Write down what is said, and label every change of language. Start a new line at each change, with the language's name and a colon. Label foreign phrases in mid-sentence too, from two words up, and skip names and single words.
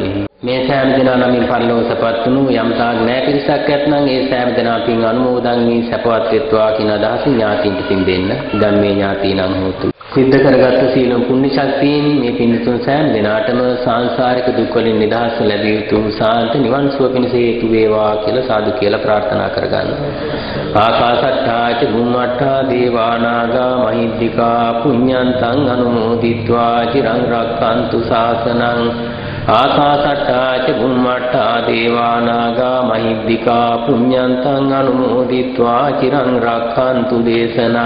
Sinhala: මේ සෑම දෙනා නමින් පරිලෝක සපත් වුණු යම් තාක් ණය පිරිසක් ඇතනම් ඒ සෑම දෙනා පින් අනුමෝදන් වී සපවත් වෙත්වා කියන අදහසින් ඥාතීන්ට පින් දෙන්න.
Pali: ධම්මේ ඥාතීනං හෝතු.
Sinhala: සිද්ධ කරගත්ත සීලම් පුණ්‍ය ශක්තියෙන් මේ පින්තුන් සෑම දිනාටම සාංශාරික දුක් වලින් නිදහස් ලැබිය යුතු සාන්ත නිවන් සුව පිණිස හේතු වේවා කියලා සාදු කියලා ප්‍රාර්ථනා කරගන්න.
Pali: ආකාශට්ටා ච බුම්මට්ටා දේවා නාග මහිද්దికා පුඤ්ඤන්තං අනුමෝදිත්වා චිරං රක්ඛන්තු ශාසනං. ආකාශට්ටා ච බුම්මට්ටා දේවා නාග මහිද්దికා පුඤ්ඤන්තං අනුමෝදිත්වා චිරං රක්ඛන්තු දේශනං.